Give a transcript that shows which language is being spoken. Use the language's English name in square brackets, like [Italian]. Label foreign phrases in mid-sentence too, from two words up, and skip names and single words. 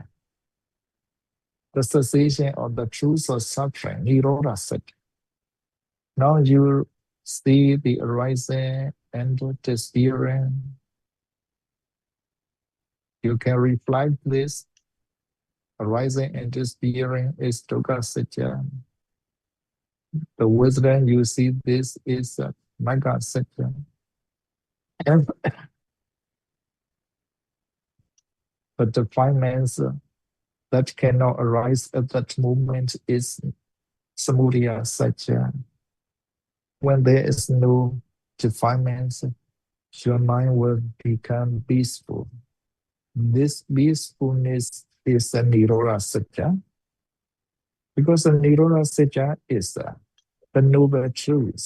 [English] The cessation of the truth of suffering, [Pali] Nirodha Satya. [English] Now you see the arising and disappearing. You can reflect this. Arising and disappearing is [Pali] dukkha satya. [English] The wisdom you see this is [Pali] maga satya. [English] And the defilements that cannot arise at that moment is [Pali] samudaya satya. [English] When there is no defilements, your mind will become peaceful. This peacefulness is a [Pali] Nirodha Satya, [English] because the [Pali] Nirodha Satya [English] is the noble truth.